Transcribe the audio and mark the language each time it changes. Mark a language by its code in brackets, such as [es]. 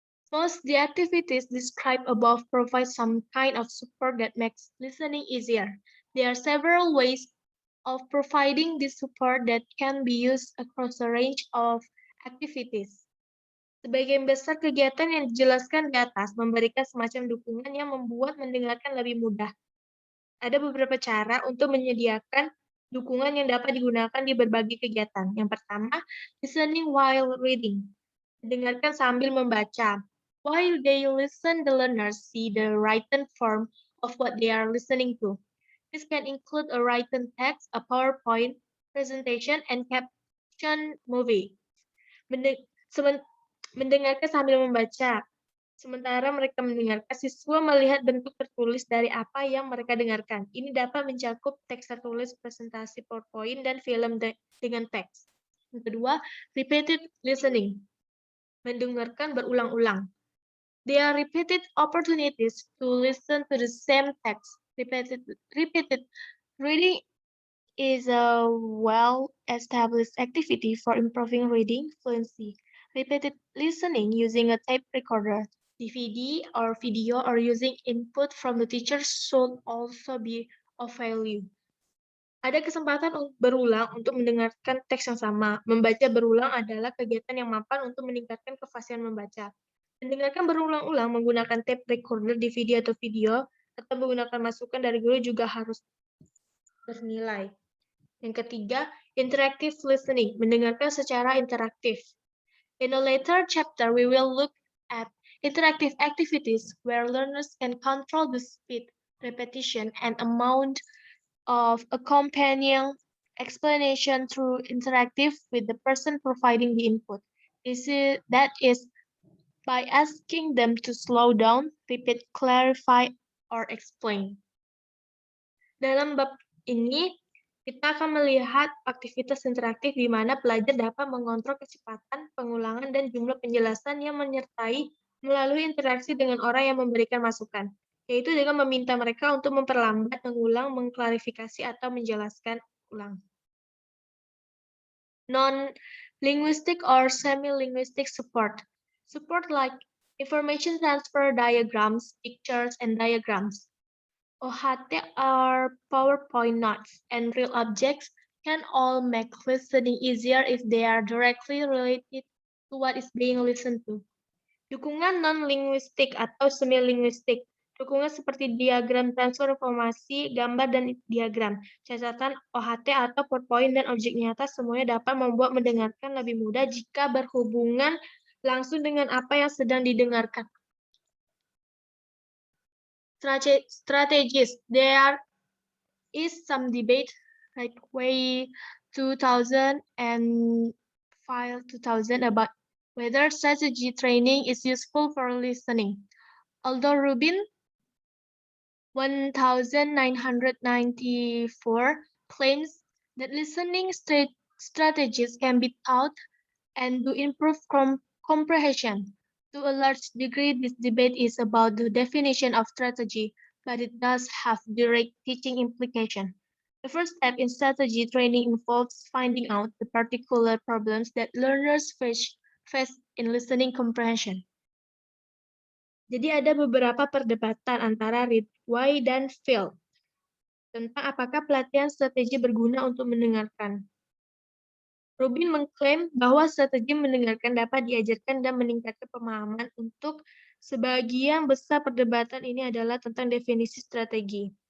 [en] Most the activities described above provide some kind of support that makes listening easier. There are several ways of providing this support that can be used across a range of activities. [id] Sebagian besar kegiatan yang dijelaskan di atas memberikan semacam dukungan yang membuat mendengarkan lebih mudah. Ada beberapa cara untuk menyediakan dukungan yang dapat digunakan di berbagai kegiatan. Yang pertama, [en] listening while reading. [id] Dengarkan sambil membaca. [en] While they listen, the learners see the written form of what they are listening to. This can include a written text, a PowerPoint presentation, and caption movie. [id] Mendengarkan sambil membaca. Sementara mereka mendengarkan, siswa melihat bentuk tertulis dari apa yang mereka dengarkan. Ini dapat mencakup teks tertulis, presentasi PowerPoint, dan film dengan teks. Yang kedua, [en] repeated listening. [id] Mendengarkan berulang-ulang. [en] There are repeated opportunities to listen to the same text. Repeated reading is a well-established activity for improving reading fluency. Repeated listening using a tape recorder, DVD, or video, or using input from the teacher should also be of value. [id] Ada kesempatan berulang untuk mendengarkan teks yang sama. Membaca berulang adalah kegiatan yang mapan untuk meningkatkan kefasihan membaca. Mendengarkan berulang-ulang menggunakan tape recorder, DVD, atau video, atau menggunakan masukan dari guru juga harus bernilai. Yang ketiga, [en] interactive listening, [id] mendengarkan secara interaktif. [en] In a later chapter, we will look at interactive activities where learners can control the speed, repetition, and amount of accompanying explanation through interactive with the person providing the input. That is by asking them to slow down, repeat, clarify, or explain. [id] Dalam bab ini, kita akan melihat aktivitas interaktif di mana pelajar dapat mengontrol kecepatan, pengulangan, dan jumlah penjelasan yang menyertai melalui interaksi dengan orang yang memberikan masukan, yaitu dengan meminta mereka untuk memperlambat, mengulang, mengklarifikasi, atau menjelaskan ulang. [en] Non-linguistic or semi-linguistic support. Support like information transfer diagrams, pictures, and diagrams. OHT are PowerPoint notes, and real objects can all make listening easier if they are directly related to what is being listened to. [id] Dukungan non-linguistik atau semi-linguistik. Dukungan seperti diagram transfer informasi, gambar, dan diagram. Catatan OHT atau PowerPoint dan objek nyata semuanya dapat membuat mendengarkan lebih mudah jika berhubungan langsung dengan apa yang sedang didengarkan. [en] Strategies. There is some debate like way 2000 and file 2000 about whether strategy training is useful for listening. Although Rubin 1994 claims that listening strategies can be taught and to improve comprehension. To a large degree, this debate is about the definition of strategy, but it does have direct teaching implication. The first step in strategy training involves finding out the particular problems that learners face in listening comprehension. [id] Jadi ada beberapa perdebatan antara read, why, dan feel tentang apakah pelatihan strategi berguna untuk mendengarkan. Rubin mengklaim bahwa strategi mendengarkan dapat diajarkan dan meningkatkan pemahaman. Untuk sebagian besar perdebatan ini adalah tentang definisi strategi.